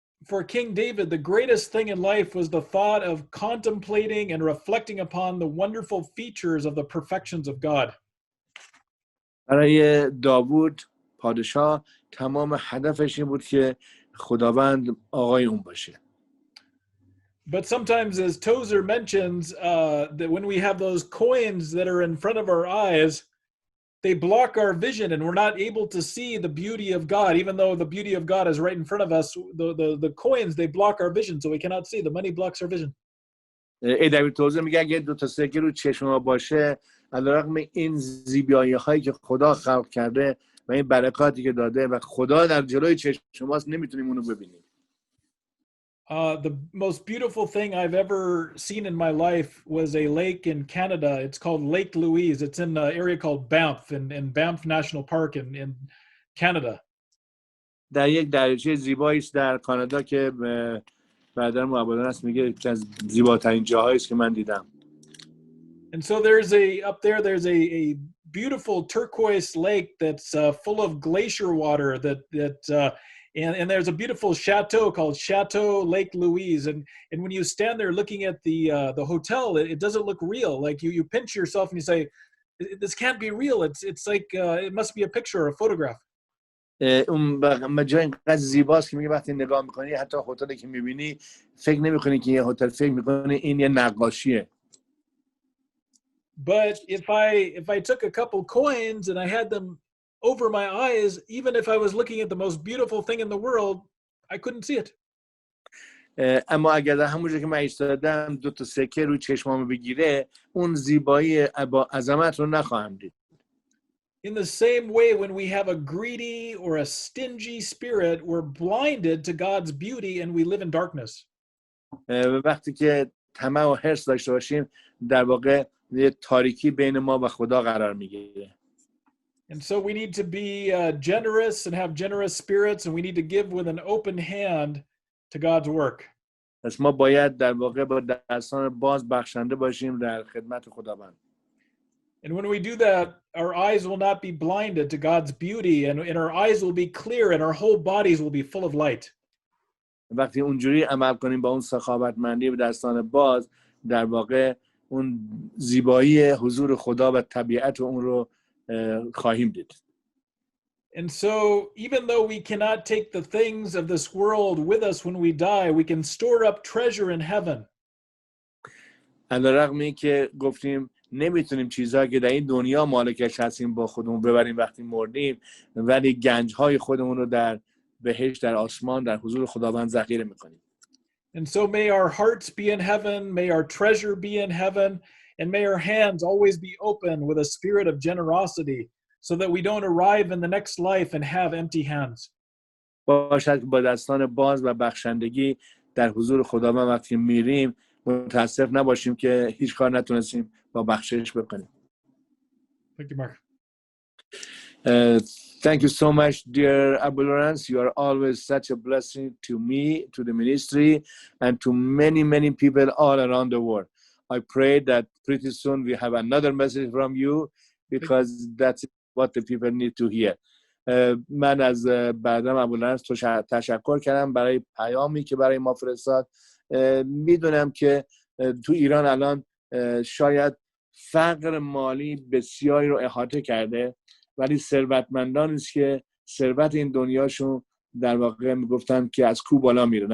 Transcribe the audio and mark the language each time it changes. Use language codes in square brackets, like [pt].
[en] For King David, the greatest thing in life was the thought of contemplating and reflecting upon the wonderful features of the perfections of God. [fa] برای داوود پادشاه تمام هدفش این بود که خداوند آقای اون باشه. [en] But sometimes, as Tozer mentions, that when we have those coins that are in front of our eyes, they block our vision and we're not able to see the beauty of God. Even though the beauty of God is right in front of us, the coins, they block our vision, so we cannot see. The money blocks our vision. A.W. [fa] توزر میگه اگه دو تا سکه رو چشم ما باشه علیرغم این زیبایی هایی که خدا خلق کرده و این برکاتی که داده و خدا در جلوی چشم ماست نمیتونیم اونو ببینیم. [en] The most beautiful thing I've ever seen in my life was a lake in Canada. It's called Lake Louise. It's in an area called Banff in Banff National Park in Canada. [fa] در یک دریاچه زیبایی است در کانادا که برادر معبدان است میگه یکی از زیباترین جاهایی است که من دیدم. [en] And so there's a beautiful turquoise lake that's full of glacier water and there's a beautiful chateau called Chateau Lake Louise, and when you stand there looking at the hotel, it doesn't look real. Like you pinch yourself and you say, this can't be real. It's like it must be a picture or a photograph. [fa] اون جای اینقدر زیباست که میگه وقتی نگاه میکنی حتی هتلی که میبینی فکر نمیکنی که یه هتل، فکر میکنی این یه نقاشیه. [en] But if I took a couple coins and I had them over my eyes, even if I was looking at the most beautiful thing in the world, I couldn't see it. [fa] اما اگر در همونجا که من ایستادم دو تا سکه روی چشمامو بگیره اون زیبایی با عظمت رو نخواهم دید. [en] In the same way, when we have a greedy or a stingy spirit, we're blinded to God's beauty and we live in darkness. [fa] وقتی که طمع و حرص داشته باشیم در واقع یه تاریکی بین ما و خدا قرار میگیره. [en] And so we need to be generous and have generous spirits, and we need to give with an open hand to God's work. [fa] پس ما باید در واقع با دستان باز بخشنده باشیم در خدمت خداوند. [en] And when we do that, our eyes will not be blinded to God's beauty, and our eyes will be clear, and our whole bodies will be full of light. [fa] وقتی اونجوری عمل کنیم با اون سخاوتمندی و دستان باز در واقع اون زیبایی حضور خدا و طبیعت اون رو خواهیم دید. [en] And so, even though we cannot take the things of this world with us when we die, we can store up treasure in heaven. [fa] علیرغم این که گفتیم نمیتونیم چیزهایی که در این دنیا مالکش هستیم با خودمون ببریم وقتی مردیم، ولی گنج‌های خودمون رو در بهشت، در آسمان، در حضور خداوند ذخیره میکنیم. [en] And so may our hearts be in heaven, may our treasure be in heaven, and may our hands always be open with a spirit of generosity, so that we don't arrive in the next life and have empty hands. [fa] باشد که با دستان باز و بخشندگی در حضور خداوند وقتی میریم متاسف نباشیم که هیچ کار نتونستیم با بخشش بکنیم. [en] Thank you, Mark. Thank you so much, dear Abu Lawrence. You are always such a blessing to me, to the ministry, and to many, many people all around the world. I pray that pretty soon we have another message from you, because that's what the people need to hear. [fa] من از بعدم ابو لارنس تشکر کردم برای پیامی که برای ما فرستاد. میدونم که تو ایران الان شاید فقر مالی بسیاری رو احاطه کرده، ولی ثروتمندانی است که ثروت این دنیاشون در واقع میگفتن که از کو بالا میره.